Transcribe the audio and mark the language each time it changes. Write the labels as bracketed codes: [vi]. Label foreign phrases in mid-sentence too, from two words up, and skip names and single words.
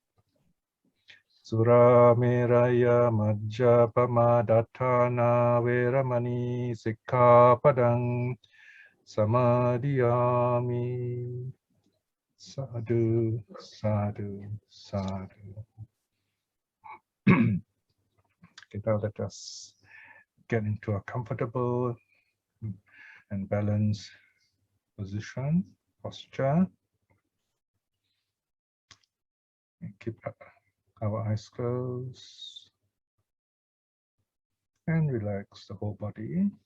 [pi] Surameraya majjapamadatthana veramani sikkhapadang samadhiyami. Sadhu, sadhu, sadhu. [en] Okay, now let us get into a comfortable and balanced position, posture. And keep our eyes closed and relax the whole body.